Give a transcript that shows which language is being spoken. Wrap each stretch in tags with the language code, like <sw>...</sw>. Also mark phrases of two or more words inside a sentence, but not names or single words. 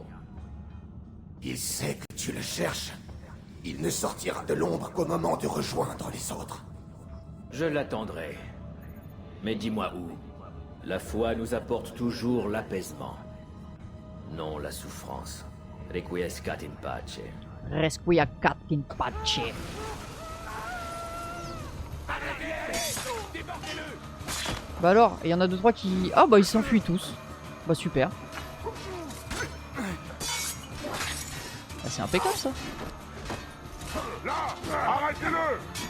<fr>Il sait que tu le cherches. Il ne sortira de l'ombre qu'au moment de rejoindre les autres. Je l'attendrai. Mais dis-moi où. La foi nous apporte toujours l'apaisement. Non la souffrance.</fr> <la>Requiescat in pace. Resquiacat in pace.</la> <fr>Bah alors, il y en a 2-3 qui... Ah bah ils s'enfuient tous. Bah super. Bah, c'est impeccable ça. Là! Arrêtez-le!</fr>